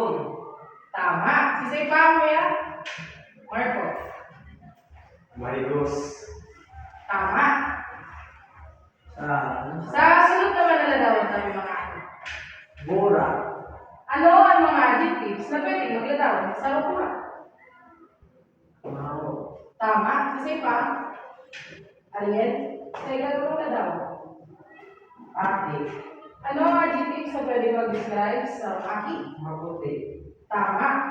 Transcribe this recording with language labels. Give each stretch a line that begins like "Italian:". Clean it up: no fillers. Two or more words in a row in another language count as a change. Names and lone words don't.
Bikol: Tama. Sisay pa mo yan? Marco. Marigos. Tama. Sa Sa sunod naman na ladawan tayo mga ano. Mura.
Filipino: Ano ang mga adjectives na pwede magladawan sa lukura? Mau.
Bikol: Tama. Sisay pa. Ariel. Sa ilalong ladawan. Ati.
Filipino: Ano ang adjectives na pwede mag-describe sa aki? Maputi. Tama.